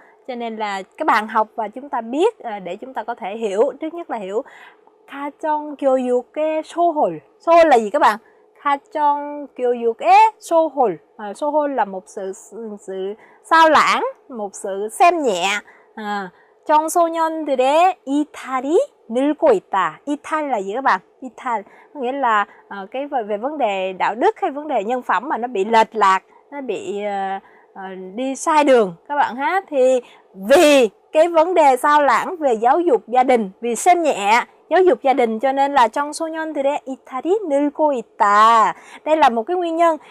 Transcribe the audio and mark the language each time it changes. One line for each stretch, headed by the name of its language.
Vietnamese: Cho nên là các bạn học và chúng ta biết để chúng ta có thể hiểu. Trước nhất là hiểu
Korean: 가정 교육의 소홀.
Vietnamese: 소홀 là gì các bạn?
Korean: 가정 교육의 소홀.
Vietnamese: 소홀 là một sự sao lãng, một sự xem nhẹ.
Korean: 청소년들의 이탈이 늘고 있다.
Vietnamese: 이탈 là gì các bạn? 이탈 nghĩa là cái về vấn đề đạo đức hay vấn đề nhân phẩm mà nó bị lệch lạc, nó bị đi sai đường các bạn ha. Thì vì cái vấn đề sao lãng về giáo dục gia đình, vì xem nhẹ giáo dục gia đình cho nên là
Korean: 청소년들의 이탈이 늘고 있다.
Vietnamese: Đây là một cái nguyên nhân.